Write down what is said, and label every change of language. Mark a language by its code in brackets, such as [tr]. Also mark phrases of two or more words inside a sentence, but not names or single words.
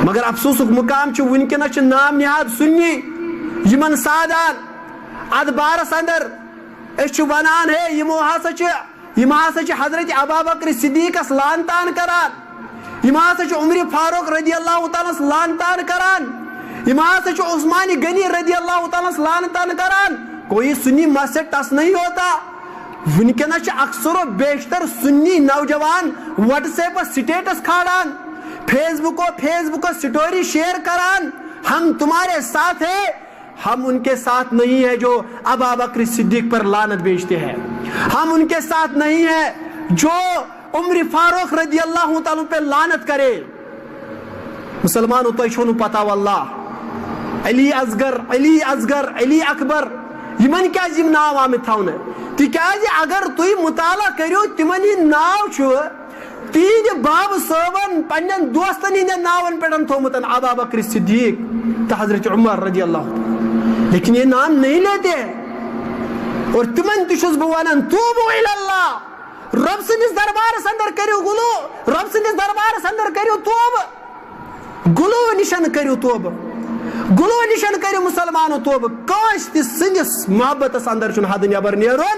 [ks] مگر افسوسُک مقام چھُ وٕنکیٚنس چھِ نام نہاد سُنی یِمن سادان اتھ بارس اندر أسۍ چھِ ونان ہے یِم ہسا چھِ حضرت ابابکر صدیقس لعنتان کران. یِم ہسا چھِ عمر فاروق [ar] رضی اللہ تعالیٰ [ks] ہس لعنتان کران. یِم ہسا چھِ عثمان غنی [ar] رضی اللہ تعالیٰ [ks] ہس لعنتان کران. [ur] کوئی سنی مت سے ٹس نہیں ہوتا. [ks] ونکیٚنس چھِ اکثر و بیشتر سنی نوجوان واٹس ایپس سٹیٹس کھالان, فیس بکس سٹوری شیئر کران [ur] ہم تمہارے ساتھ ہیں. ہم ان کے ساتھ نہیں ہے جو ابابکر صدیق پر لعنت بیچتے ہیں. ہم ان کے ساتھ نہیں ہے جو عمر فاروق [ar] رضی اللہ تعالیٰ [ur] پہ لعنت کرے. [ks] مسلمانوں تۄہہِ چھو نہٕ پتہ واللہ علی اصغر علی اکبر یمن کیازِ یم ناو آمٕتۍ تھاونہٕ تِکیازِ اگر تُہۍ مطالعہ کٔرِو تِمن ہٕنٛدۍ ناو چھُ تِہنٛدِ بابہٕ صٲبن پننٮ۪ن دوستن ہٕنٛدٮ۪ن ناون پٮ۪ٹھ تھومُت ابا بکر صدیق تہٕ حضرت عمر [ar] رضی اللہ تعالیٰ, [ur] لیکن یہ نام نہیں لیتے. [ks] اور تمن تہِ چھُس بہٕ ونان توبو اللہ, رب سٕنٛدِس دربارس اندر کٔرِو گلو, رب سٕنٛدِس دربارس اندر کٔرِو توبہٕ, گلو نِشن کٔرِو توبہٕ, گلو نِشن کٔرِو مسلمانو توبہٕ. کٲنٛسہِ تہِ سٕنٛدِس محبتس اندر چھُنہٕ حدٕ نٮ۪بر نیرُن.